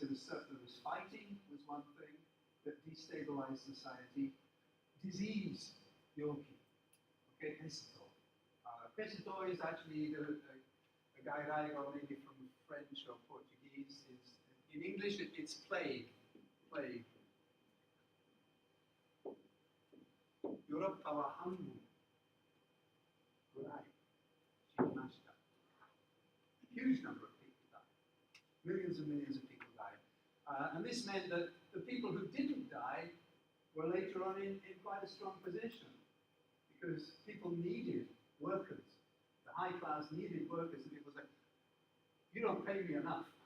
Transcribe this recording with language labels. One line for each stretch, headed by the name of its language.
English: There was fighting was one thing that destabilized society. Disease, yoki, okay, pesito. Pesito is actually a gairaigo, maybe from French or Portuguese. In English, it's plague. Plague.
Japanese: ヨーロッパは半分ぐらい死にました。
English: Huge number of people died. Millions and millions of people died. And this meant that the people who didn't die were later on in quite a strong position because people needed workers. The high class needed workers, and people said, you don't pay me enough.